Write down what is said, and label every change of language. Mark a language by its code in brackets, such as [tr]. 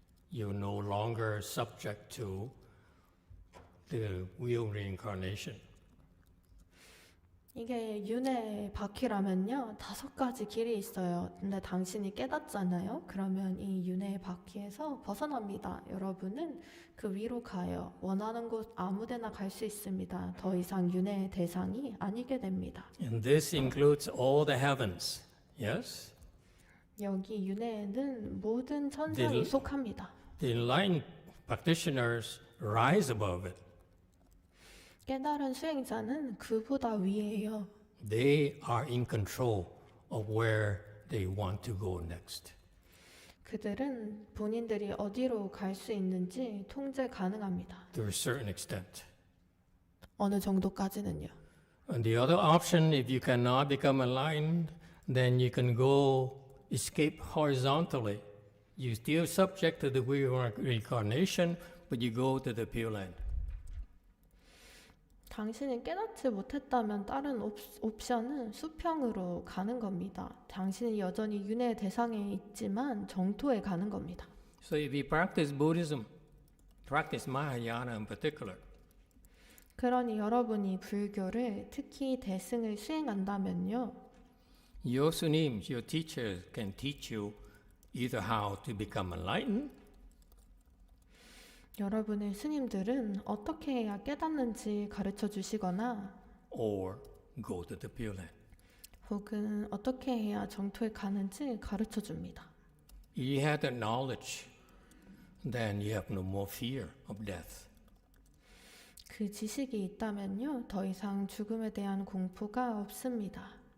[en] You're no longer subject to the will reincarnation. [ko] 이게 윤회 바퀴라면요, 5가지 길이 있어요. 근데 당신이 깨닫잖아요. 그러면 이 윤회 바퀴에서 벗어납니다. 여러분은 그 위로 가요. 원하는 곳 아무데나 갈 수 있습니다. 더 이상 윤회의 대상이 아니게 됩니다. [en] And this includes all the heavens. Yes? [ko] 여기 윤회에는 모든 천상이 네. 속합니다. [en] The enlightened practitioners rise above it. [ko] 깨달은 수행자는 그보다 위에요. [en] They are in control of where they want to go next. [ko] 그들은 본인들이 어디로 갈 수 있는지 통제 가능합니다. [en] To a certain extent. [ko] 어느 정도까지는요. [en] And the other option, if you cannot become enlightened, then you can go escape horizontally. You're still subject to the reincarnation, but you go to the Pure Land. [ko] 당신이 깨닫지 못했다면 다른 옵션은 수평으로 가는 겁니다. 당신이 여전히 윤회 대상에 있지만 정토에 가는 겁니다. [en] So if you practice Buddhism, practice Mahayana in particular, [ko] 그러니 여러분이 불교를 특히 대승을 수행한다면요. [en] your sunims, your teachers can teach you either how to become enlightened [ko] 여러분의 스님들은 어떻게 해야 깨닫는지 가르쳐 주시거나 [en] or go to the Pure Land. [ko] 혹은 어떻게 해야 정토에 가는지 가르쳐 줍니다. [en] You have that knowledge, then you have no more fear of death. [ko] 그 지식이 있다면요. 더 이상 죽음에 대한 공포가 없습니다.